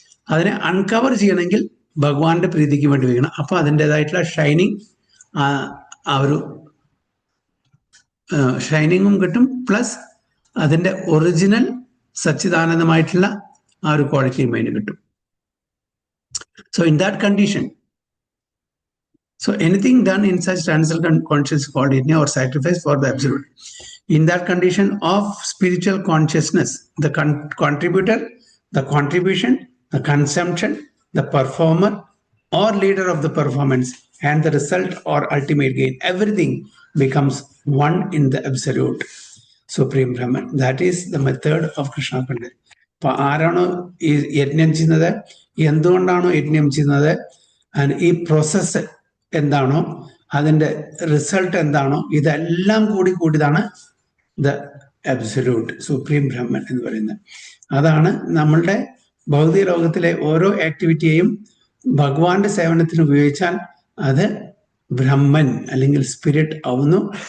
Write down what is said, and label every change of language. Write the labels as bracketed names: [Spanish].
[Malayalam] അതിനെ അൺകവർ ചെയ്യണമെങ്കിൽ ഭഗവാന്റെ പ്രീതിക്ക് വേണ്ടി ഉപയോഗിക്കണം. അപ്പൊ അതിൻ്റെതായിട്ടുള്ള ഷൈനിങ്, ആ ഒരു ഷൈനിങ്ങും കിട്ടും. പ്ലസ് അതിന്റെ ഒറിജിനൽ സച്ചിദാനന്ദമായിട്ടുള്ള ആ ഒരു ക്വാളിറ്റിയും അതിന് കിട്ടും. [English] So in that condition, so anything done in such transcendental consciousness called yajna or sacrifice for the absolute. In that condition of spiritual consciousness, the contributor, the contribution, the consumption, the performer or leader of the performance, and the result or ultimate gain, everything becomes one in the absolute supreme Brahman. That is the method of Krishna consciousness. [Malayalam] അപ്പൊ ആരാണോ ഈ യജ്ഞം ചെയ്യുന്നത്, എന്തുകൊണ്ടാണോ യജ്ഞം ചെയ്യുന്നത്, ഈ process എന്താണോ, അതിന്റെ റിസൾട്ട് എന്താണോ, ഇതെല്ലാം കൂടിയതാണ് [English] the absolute supreme Brahman [Malayalam] എന്ന് പറയുന്നത്. അതാണ് നമ്മളുടെ ഭൗതിക ലോകത്തിലെ ഓരോ ആക്ടിവിറ്റിയെയും ഭഗവാന്റെ സേവനത്തിന് ഉപയോഗിച്ചാൽ അത് ബ്രഹ്മൻ അല്ലെങ്കിൽ സ്പിരിറ്റ് ആവുന്നു.